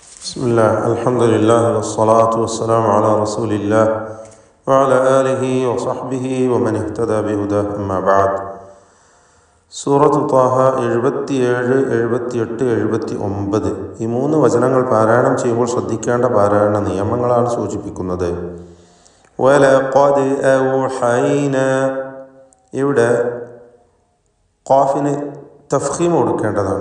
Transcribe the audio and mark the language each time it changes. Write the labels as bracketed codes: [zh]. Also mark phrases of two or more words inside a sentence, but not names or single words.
[ar] بسم الله الحمد لله والصلاة والسلام على رسول الله وعلى آله وصحبه ومن اهتدى بهداه أما بعد. [ml] സൂറത്ത് ത്വാഹ 77, 78, 79 ഈ മൂന്ന് വചനങ്ങൾ പാരായണം ചെയ്യുമ്പോൾ ശ്രദ്ധിക്കേണ്ട പാരായണ നിയമങ്ങളാണ് സൂചിപ്പിക്കുന്നത്. [ar] ولقد أوحينا, [ml] ഇവിടെ ഖാഫിന് തഫ്ഖീം കൊടുക്കേണ്ടതാണ്.